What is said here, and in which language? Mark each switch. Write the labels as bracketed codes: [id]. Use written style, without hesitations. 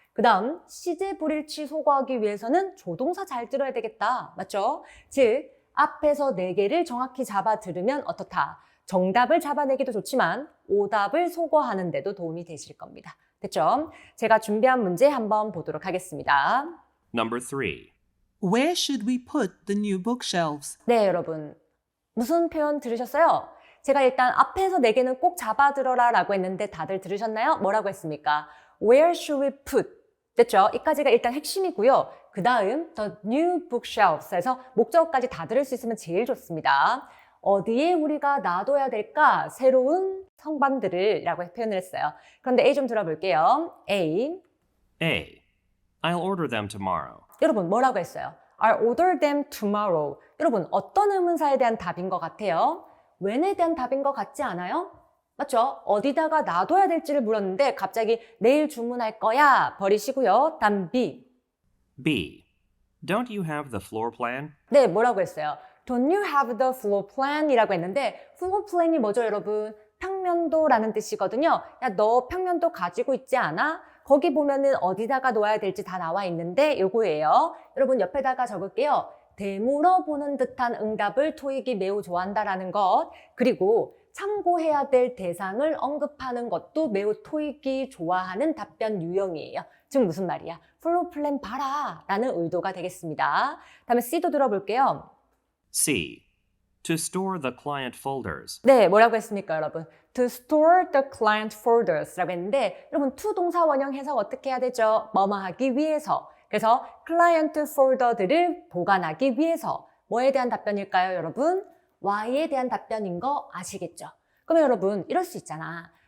[ko] 그 다음 시제 불일치 소거하기 위해서는 조동사 잘 들어야 되겠다. 맞죠? 즉 앞에서 4개를 정확히 잡아 들으면 어떻다? 정답을 잡아내기도 좋지만 오답을 소거하는 데도 도움이 되실 겁니다. 됐죠? 제가 준비한 문제 한번 보도록 하겠습니다. [en] Number 3. Where should we put the new bookshelves? [ko] 네, 여러분. 무슨 표현 들으셨어요? 제가 일단 앞에서 4개는 꼭 잡아 들어라 라고 했는데 다들 들으셨나요? 뭐라고 했습니까? [en] Where should we put? [ko] 됐죠? 이까지가 일단 핵심이고요. 그 다음 [en] the new bookshelves [ko] 에서 목적어까지 다 들을 수 있으면 제일 좋습니다. 어디에 우리가 놔둬야 될까? 새로운 성반들을 라고 표현을 했어요. 그런데 A 좀 들어볼게요. [en] A. A. I'll order them tomorrow. [ko] 여러분 뭐라고 했어요? [en] I'll order them tomorrow. [ko] 여러분 어떤 의문사에 대한 답인 것 같아요? when에 대한 답인 것 같지 않아요? 맞죠? 어디다가 놔둬야 될지를 물었는데 갑자기 내일 주문할 거야 버리시고요. 다음 B. [en] B. Don't you have the floor plan? [ko] 네, 뭐라고 했어요? [en] Don't you have the floor plan? [ko] 이라고 했는데 floor plan이 뭐죠, 여러분? 평면도라는 뜻이거든요. 야, 너 평면도 가지고 있지 않아? 거기 보면은 어디다가 놓아야 될지 다 나와 있는데 요거예요. 여러분 옆에다가 적을게요. 되물어보는 듯한 응답을 토익이 매우 좋아한다라는 것. 그리고 참고해야 될 대상을 언급하는 것도 매우 토익이 좋아하는 답변 유형이에요. 즉 무슨 말이야? 플로우 플랜 봐라 라는 의도가 되겠습니다. 다음에 C도 들어볼게요. [en] C. To store the client folders. [ko] 네, 뭐라고 했습니까, 여러분? [en] To store the client folders [ko] 라고 했는데 여러분 to 동사 원형 해석 어떻게 해야 되죠? 뭐뭐 하기 위해서. 그래서 클라이언트 폴더들을 보관하기 위해서 뭐에 대한 답변일까요, 여러분? Y에 대한 답변인 거 아시겠죠? 그러면 여러분 이럴 수 있잖아.